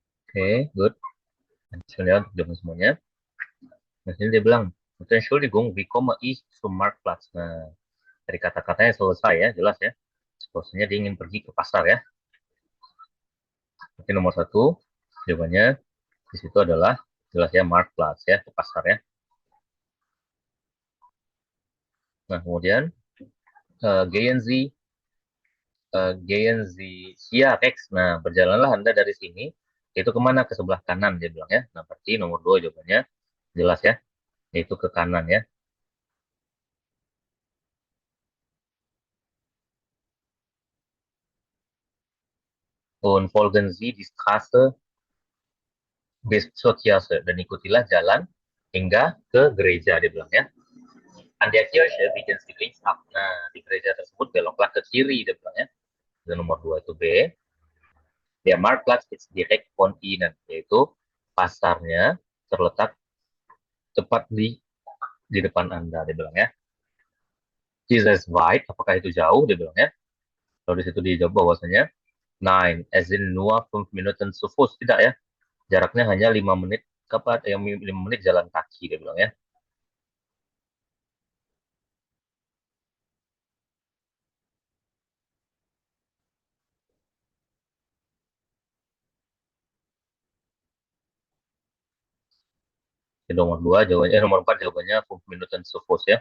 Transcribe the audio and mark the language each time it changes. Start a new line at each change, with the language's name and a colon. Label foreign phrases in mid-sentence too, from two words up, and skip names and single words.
English: Oke, good.
Indonesian: Dankeschön ya untuk jawaban semuanya. Nah, sini dia bilang,
German: Entschuldigung, wie komme ich zum Marktplatz?
Indonesian: Nah, dari kata-katanya selesai ya, jelas ya. Bahwasanya dia ingin pergi ke pasar ya. Oke, nomor 1, jawabannya di situ adalah jelas ya, Marktplatz ya, ke pasar ya. Nah, kemudian
German: gehen Sie hier rechts.
Indonesian: Nah, berjalanlah Anda dari sini. Itu kemana? Ke sebelah kanan, dia bilang ya. Nah, berarti nomor 2 jawabannya jelas ya. Yaitu ke kanan ya.
German: Und folgen Sie die Straße bis zur Kirche.
Indonesian: Dan ikutilah jalan hingga ke gereja, dia bilang ya.
German: An der Kirche biegen Sie links ab.
Indonesian: Nah, di gereja tersebut beloklah ke kiri, dia bilang ya. Dan nomor 2 itu B.
German: Der Marktplatz ist direkt von Ihnen.
Indonesian: Yaitu pasarnya terletak tepat di depan Anda, dia bilang ya.
German: Is weit,
Indonesian: apakah itu jauh, dia bilang ya. Lalu di situ dijawab bahwasanya,
German: nein, es sind nur 5 Minuten zu Fuß.
Indonesian: Tidak ya, jaraknya hanya 5 menit, 5 menit jalan kaki, dia bilang ya. Nomor 2 jawabannya, nomor 4 jawabannya
German: 5 Minuten zu Fuß
Indonesian: ya.